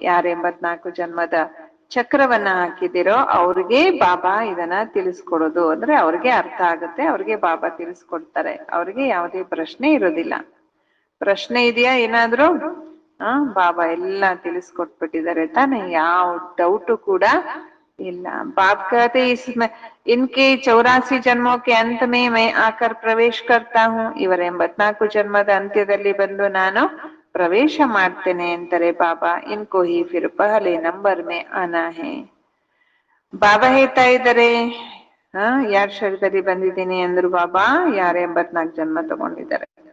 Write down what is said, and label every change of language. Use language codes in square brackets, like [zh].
[kn] ಯಾರು 84 ಜನ್ಮದ ಚಕ್ರವನ್ನ ಹಾಕಿದಿರೋ ಅವ್ರಿಗೆ ಬಾಬಾ ಇದನ್ನ ತಿಳಿಸ್ಕೊಡೋದು. ಅಂದ್ರೆ ಅವ್ರಿಗೆ ಅರ್ಥ ಆಗುತ್ತೆ, ಅವ್ರಿಗೆ ಬಾಬಾ ತಿಳಿಸ್ಕೊಡ್ತಾರೆ. ಅವ್ರಿಗೆ ಯಾವುದೇ ಪ್ರಶ್ನೆ ಇರೋದಿಲ್ಲ. ಪ್ರಶ್ನೆ ಇದೆಯಾ ಏನಾದ್ರು? ಬಾಬಾ ಎಲ್ಲ ತಿಳಿಸ್ಕೊಟ್ಬಿಟ್ಟಿದ್ದಾರೆ ತಾನೆ, ಯಾವ ಡೌಟು ಕೂಡ ಇಲ್ಲ. [hi] बाप कहते इसमें इनके 84 जन्मों के अंत में मैं आकर प्रवेश करता हूँ. [kn] ಇವರ 84 ಜನ್ಮದ ಅಂತ್ಯದಲ್ಲಿ ಬಂದು ನಾನು ಪ್ರವೇಶ ಮಾಡ್ತೇನೆ ಅಂತಾರೆ ಬಾಬಾ. [hi] ಇನ್ಕೋ ಹಿ ಫಿರ್ ಪಹಲೆ ನಂಬರ್ ಮೇ ಆನಾ ಹೇ. [kn] ಬಾಬಾ ಹೇಳ್ತಾ ಇದ್ದಾರೆ, ಯಾರ ಶರೀರದಲ್ಲಿ ಬಂದಿದ್ದೀನಿ ಅಂದ್ರು ಬಾಬಾ, ಯಾರು 84 ಜನ್ಮ ತಗೊಂಡಿದ್ದಾರೆ.